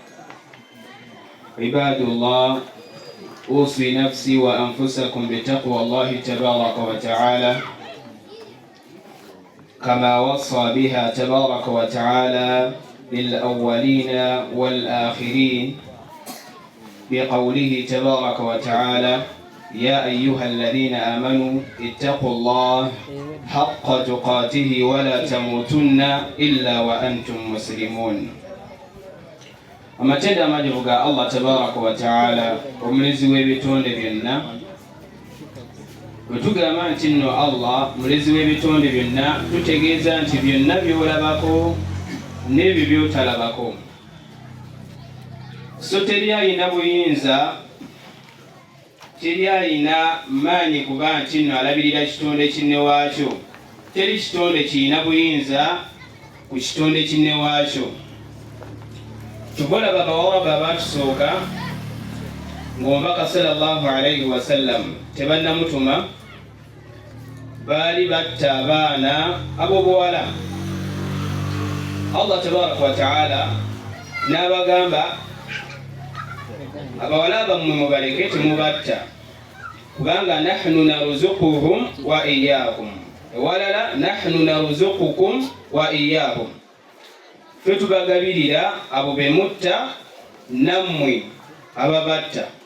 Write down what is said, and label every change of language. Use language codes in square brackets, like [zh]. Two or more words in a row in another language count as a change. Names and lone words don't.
[ar] عباد الله، أوصي نفسي وأنفسكم بتقوى الله تبارك وتعالى كما وصى بها تبارك وتعالى للأولين والآخرين بقوله تبارك وتعالى: يا أيها الذين آمنوا اتقوا الله حق تقاته ولا تموتن إلا وأنتم مسلمون. [lg] amatenda amajibu ga [ar] الله تبارك وتعالى [lg] omulezi w'ebitonde byonna. Bwe tugamba nti nno Allah mulezi w'ebitonde byonna, tutegeeza nti byonna by'olabako n'ebyo by'otalabako. So teri alina buyinza, teri alina maanyi kuba nti nno alabirira kitonde kinne waakyo. Teri kitonde kirina buyinza ku kitonde kinne waakyo. Tubola babawaba abatusooka ng'omubaka [ar] صلى الله عليه وسلم [lg] tebannamutuma, baali batta abaana ab'obuwala. [ar] الله تبارك وتعالى [lg] n'abagamba, abawala bammwe mubaleke temubatta, kubanga [ar] نحن نرزقهم وإياكم, [lg] ewalala [ar] نحن نرزقكم وإياهم, [lg] ffe tubagabirira abo be mutta nammwe ababatta.